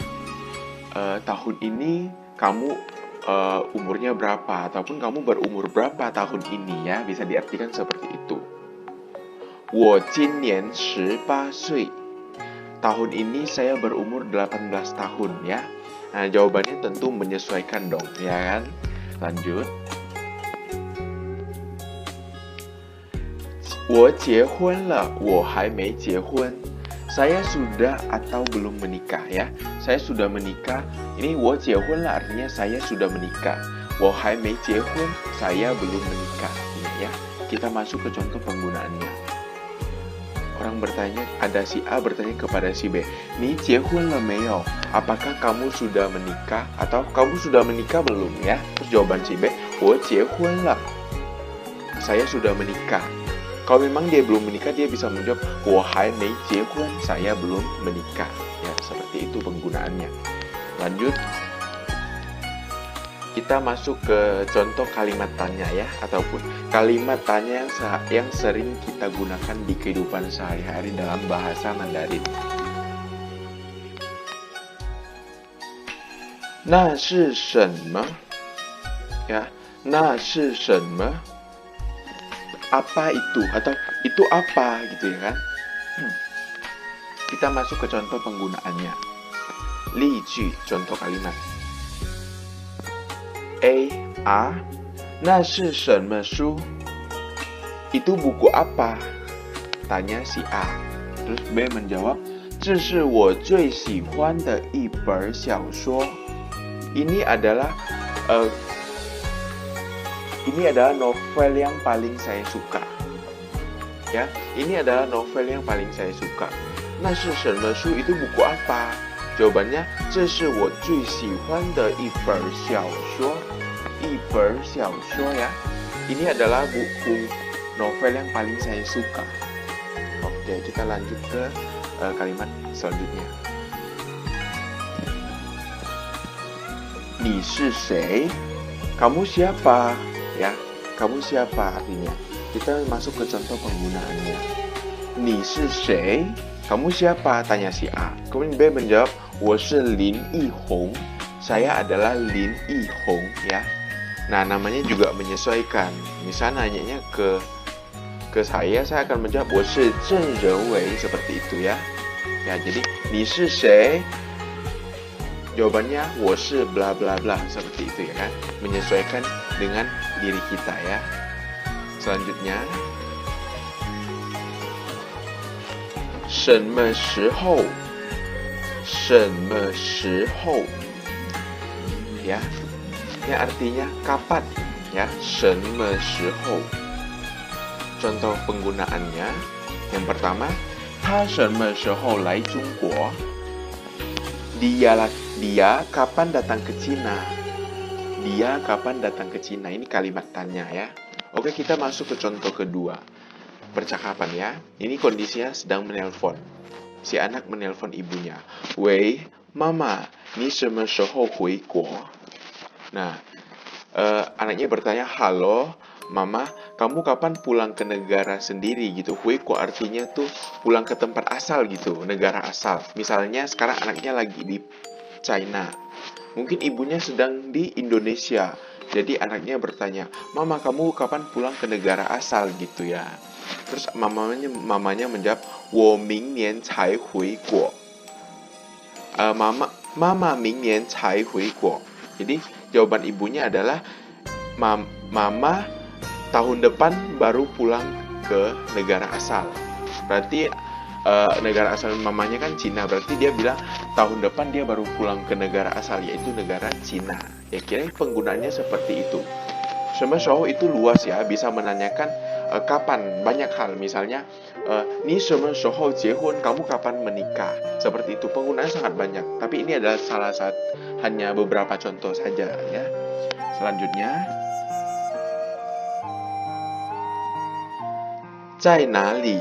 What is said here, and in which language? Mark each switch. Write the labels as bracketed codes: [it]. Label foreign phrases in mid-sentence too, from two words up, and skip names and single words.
[id] Tahun ini kamu umurnya berapa, ataupun kamu berumur berapa tahun ini ya. Bisa diartikan seperti itu. [zh] 我今年 18岁. [id] Tahun ini saya berumur 18 tahun ya. Nah, jawabannya tentu menyesuaikan dong, ya kan? Lanjut. [zh] 我结婚了，我还没结婚。 [id] Saya sudah atau belum menikah ya. Saya sudah menikah. Ini [zh] 我结婚了 [id] artinya saya sudah menikah. [zh] 我还没结婚, [id] saya belum menikah. Ini ya. Kita masuk ke contoh penggunaannya. Orang bertanya, ada si A bertanya kepada si B, [zh] 你结婚了没有? [id] Apakah kamu sudah menikah? Atau kamu sudah menikah belum ya? Terus jawaban si B, [zh] 我结婚了. [id] Saya sudah menikah. Kalau memang dia belum menikah, dia bisa menjawab [zh] 我还没结婚, [id] saya belum menikah. Ya, seperti itu penggunaannya. Lanjut. Kita masuk ke contoh kalimat tanya ya, ataupun kalimat tanya yang sering kita gunakan di kehidupan sehari-hari dalam bahasa Mandarin. [zh] 那是什么? Ya, 那是什么? [id] Apa itu? Atau itu apa gitu ya kan? Kita masuk ke contoh penggunaannya. [zh] 例句, [id] contoh kalimat. A. [zh] 那是什么书? [id] Itu buku apa? Tanya si A. Terus B menjawab, [zh] 这是我最喜欢的一本小说. [id] Ini adalah novel yang paling saya suka. Ya, ini adalah novel yang paling saya suka. [zh] 那是什么书? [id] Itu buku apa? Jawabannya, [zh] 这是我最喜欢的一本小说. 一本小说 ya. [id] Ini adalah buku novel yang paling saya suka. Oke, kita lanjut ke kalimat selanjutnya. [zh] 你是谁? [id] Kamu siapa? Ya, kamu siapa artinya? Kita masuk ke contoh penggunaannya. [zh] 你是谁? [id] Kamu siapa? Tanya si A. Kemudian B menjawab, [zh] 我是林奕弘. [id] Saya adalah Lin Yihong ya. Nah, namanya juga menyesuaikan. Misalnya nanyanya ke saya akan menjawab [zh] 我是郑仁伟, [id] seperti itu ya. Ya, jadi [zh] 你是谁? [id] Jawabannya 我是 bla bla bla, seperti itu ya kan. Menyesuaikan dengan diri kita ya. Selanjutnya, [zh] 什么时候? 什么时候? [id] Ya. Ini artinya kapan ya. [zh] 什么时候? [id] Contoh penggunaannya. Yang pertama, [zh] 他什么时候来中国? [id] Dia kapan datang ke Cina? Dia kapan datang ke Cina? Ini kalimat tanya ya. Oke, kita masuk ke contoh kedua. Percakapan ya. Ini kondisinya sedang menelpon. Si anak menelpon ibunya. [zh] 喂，妈妈，你什么时候回国? [id] Nah, anaknya bertanya, halo, mama, kamu kapan pulang ke negara sendiri gitu? Huiko artinya tuh pulang ke tempat asal gitu, negara asal. Misalnya sekarang anaknya lagi di China, mungkin ibunya sedang di Indonesia. Jadi anaknya bertanya, mama, kamu kapan pulang ke negara asal gitu ya? Terus mamanya menjawab, [zh] 我明年才回国. Mama 明年才回国. [id] Jadi jawaban ibunya adalah, mama tahun depan baru pulang ke negara asal. Berarti negara asal mamanya kan Cina. Berarti dia bilang tahun depan dia baru pulang ke negara asal, yaitu negara Cina. Ya, kira penggunaannya seperti itu. [zh] 什么时候 [id] itu luas ya, bisa menanyakan kapan, banyak hal. Misalnya, [zh] 你什么时候结婚? [id] Kamu kapan menikah? Seperti itu. Penggunaannya sangat banyak. Tapi ini adalah salah satu, hanya beberapa contoh saja ya. Selanjutnya, [zh] 在哪里?